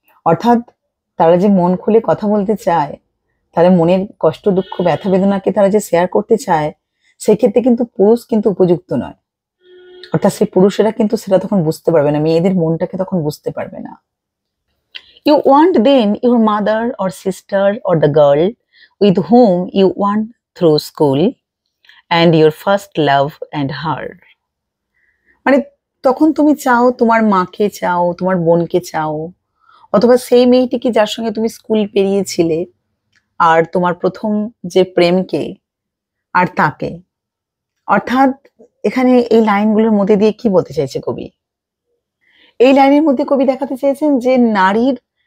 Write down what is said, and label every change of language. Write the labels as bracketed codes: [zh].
[bn] অর্থাৎ তারা যে মন খুলে কথা বলতে চায়, তারা মনের কষ্ট, দুঃখ, ব্যথা বেদনাকে তারা যে শেয়ার করতে চায়, সেক্ষেত্রে কিন্তু পুরুষ কিন্তু উপযুক্ত নয়। অর্থাৎ সেই পুরুষেরা কিন্তু সেটা তখন বুঝতে পারবে না, মেয়েদের মনটাকে তখন বুঝতে পারবে না। [en] You want then your mother or sister or the girl with whom you went through school and your first love and her. [bn] তখন তুমি চাও, তোমার মাকে চাও, তোমার বোনকে চাও, অথবা সেই মেয়েটিকে যার সঙ্গে তুমি স্কুল পেরিয়েছিলে, আর তোমার প্রথম যে প্রেমকে, আর তাকে। অর্থাৎ এখানে এই লাইনগুলোর মধ্যে দিয়ে কি বলতে চাইছে কবি? এই লাইনের মধ্যে কবি দেখাতে চেয়েছেন যে নারীর